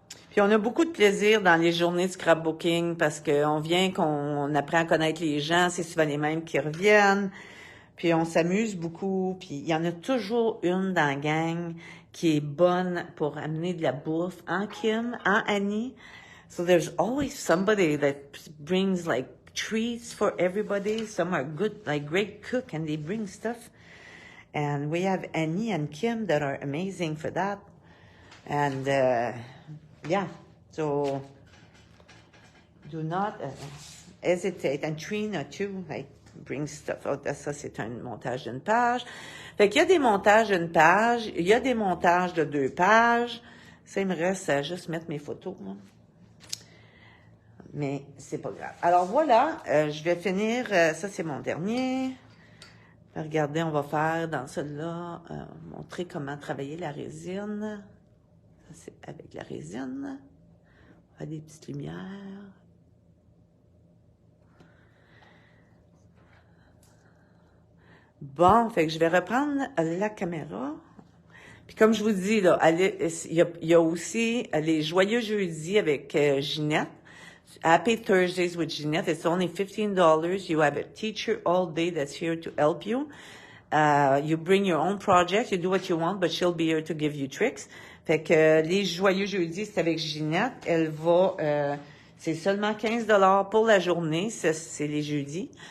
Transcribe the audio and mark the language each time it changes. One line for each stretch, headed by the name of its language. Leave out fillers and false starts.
French: Puis on a beaucoup de plaisir dans les journées de scrapbooking parce qu'on apprend à connaître les gens, c'est souvent les mêmes qui reviennent. Puis on s'amuse beaucoup, puis il y en a toujours une dans la gang qui est bonne pour amener de la bouffe, en Kim, en Annie.
English: So there's always somebody that brings like treats for everybody. Some are good, like great cook, and they bring stuff. And we have Annie and Kim that are amazing for that. And yeah, so do not hesitate. And Trina too, like bring stuff.
French: Oh, ça, c'est un montage d'une page. Fait qu'il y a des montages d'une page, il y a des montages de 2 pages. Ça, il me reste à juste mettre mes photos, là. Mais c'est pas grave. Alors voilà, je vais finir. Ça, c'est mon dernier. Regardez, on va faire dans celui-là, montrer comment travailler la résine. Ça, c'est avec la résine. On va des petites lumières. Bon, fait que je vais reprendre la caméra. Puis comme je vous dis, là, il y a aussi les joyeux jeudis avec Ginette.
English: Happy Thursdays with Ginette. It's only $15. You have a teacher all day that's here to help you. You bring your own project. You do what you want, but she'll be here to give you tricks.
French: Fait que les joyeux jeudis, c'est avec Ginette. Elle va... c'est seulement $15 pour la journée. C'est les jeudis.